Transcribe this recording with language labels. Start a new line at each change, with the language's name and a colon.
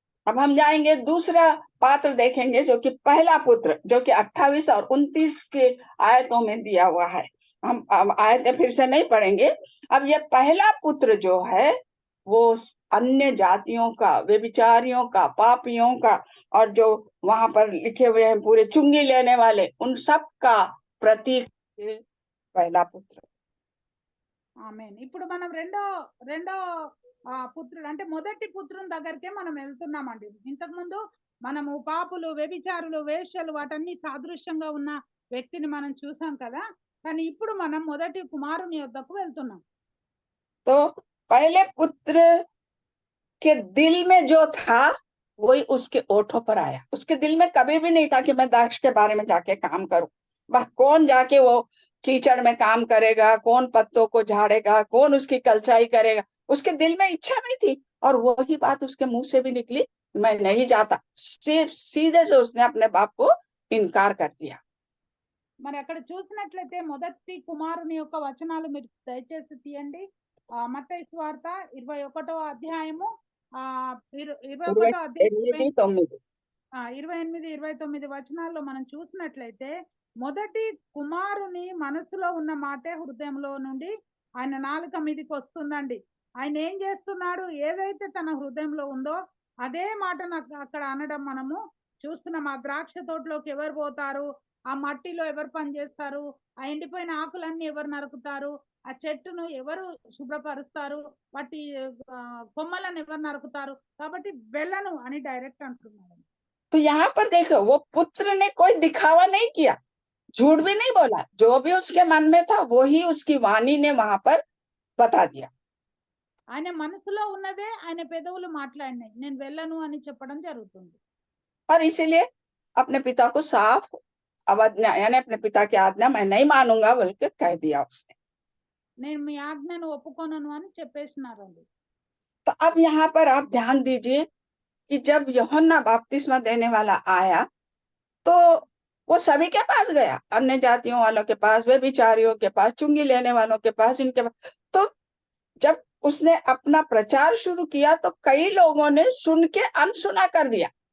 Hindi: अब हम जाएंगे दूसरा पात्र देखेंगे जो कि पहला पुत्र, जो कि 28 और 29 के आयतों में दिया हुआ है। हम आयतें फिर से नहीं पढ़ेंगे। अब ये पहला पुत्र जो है वो अन्य जातियों का, व्यभिचारियों का, पापियों का, और जो वहां पर लिखे हुए हैं पूरे चुंगी लेने वाले, उन सब का प्रतीक पहला पुत्र।
Telugu: ఆమేన్। ఇప్పుడు మనం రెండో పుత్రుడు అంటే మొదటి పుత్రుని దగ్గరికే మనం వెళ్తున్నామండి। ఇంతకు ముందు మనము పాపులు, వ్యభిచారులు, వేశ్యలు వాటన్ని సాదృశ్యంగా ఉన్న వ్యక్తిని మనం చూసాం కదా, కానీ ఇప్పుడు మనం మొదటి కుమారుని యొద్దకు వెళ్తున్నాం।
Hindi: तो पहले पुत्र उसके दिल में जो था वही उसके ओठों पर आया। उसके दिल में कभी भी नहीं था कि मैं दाक्ष के बारे में जाके काम करूं। वह कौन जाके वो कीचड़ में काम करेगा, कौन पत्तों को झाड़ेगा, कौन उसकी कलचाई करेगा, उसके दिल में इच्छा नहीं थी। और वही बात उसके मुंह से भी निकली, मैं नहीं जाता। सिर्फ सीधे से उसने अपने बाप को इनकार कर दिया।
Telugu: మరి అక్కడ చూసినట్లయితే మొదటి కుమారుని యొక్క వచనాలు మీరు దయచేసి తీయండి. మత్తయి సువార్త 21వ అధ్యాయము 21వ అధ్యాయం 28, 28, 29 వచనాల్లో మనం చూసినట్లయితే మొదటి కుమారుని మనసులో ఉన్న మాటే హృదయంలో నుండి ఆయన నాలుక మీదకి వస్తుందండి. ఆయన ఏం చేస్తున్నాడు, ఏదైతే తన హృదయంలో ఉందో అదే మాట నాకు అక్కడ అనడం మనము చూస్తున్నాం. ఆ ద్రాక్ష తోటలోకి ఎవరు పోతారు, ఆ మట్టిలో ఎవరు పని చేస్తారు, ఆ ఎండిపోయిన ఆకులన్నీ ఎవరు నరుకుతారు, ఆ చెట్టును ఎవరు శుభ్రపరుస్తారు, వాటి కొమ్మలను ఎవరు నరుకుతారు, కాబట్టి వెళ్ళను అని డైరెక్ట్ అంటున్నాడు.
Hindi: तो यहाँ पर देखो, वो पुत्र ने कोई दिखावा नहीं किया, झूठ भी नहीं बोला। जो भी उसके मन में था वही उसकी वाणी ने वहां पर बता दिया।
Telugu: ఆయన మనసులో ఉన్నదే ఆయన పెదవులు మాట్లాడినాయి, నేను వెళ్ళను అని చెప్పడం జరుగుతుంది.
Hindi: और इसीलिए अपने पिता को साफ अवज्ञा, यानी अपने पिता की आज्ञा मैं नहीं मानूंगा बोल के कह दिया उसने।
Telugu: నేను మీ ఆజ్ఞను ఒప్పుకోనను అని చెప్పేసినారండి.
Hindi: तो अब यहाँ पर आप ध्यान दीजिए कि जब यूहन्ना बपतिस्मा देने वाला आया तो वो सभी के पास गया, अन्य जातियों वालों के पास, वे बिचारियों के पास, चुंगी लेने वालों के पास, इनके पास। तो जब उसने अपना प्रचार शुरू किया तो कई लोगों ने सुन के अनसुना कर दिया।